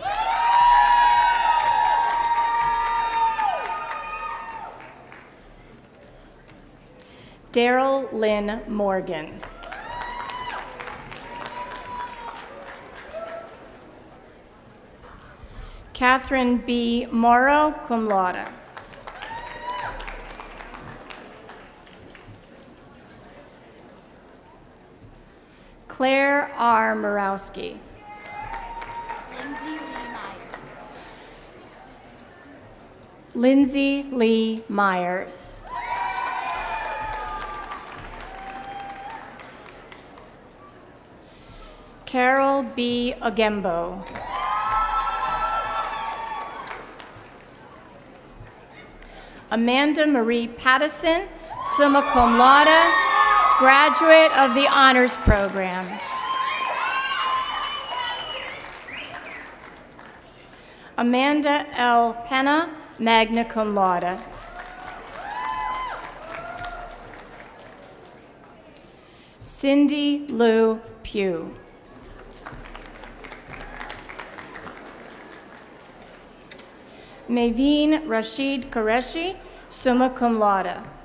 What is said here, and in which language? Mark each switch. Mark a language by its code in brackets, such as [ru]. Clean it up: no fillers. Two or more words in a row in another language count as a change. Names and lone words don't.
[en] Daryl Lynn Morgan. Catherine B. Morrow, [la] cum laude. [en] Claire R. Murawski. Lindsay Lee Myers. Carol B. Agembo. Amanda Marie Pattison, [la] summa cum laude, [en] graduate of the Honors Program. Amanda L. Penna, [la] magna cum laude. [en] Cindy Lou Pugh. Maveen Rashid Qureshi, [la] summa cum laude.